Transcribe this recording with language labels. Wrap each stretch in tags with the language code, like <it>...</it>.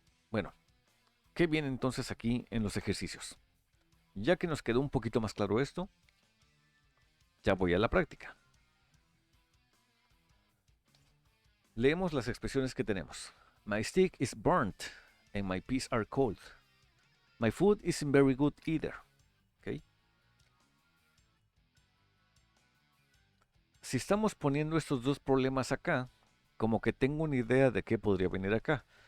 <es>Bueno, ¿qué viene entonces aquí en los ejercicios? Ya que nos quedó un poquito más claro esto, ya voy a la práctica. Leemos las expresiones que tenemos.</es> <en>My stick is burnt and my peas are cold. My food isn't very good either. ¿Okay?</en> <es>Si estamos poniendo estos dos problemas acá, como que tengo una idea de qué podría venir acá.</es>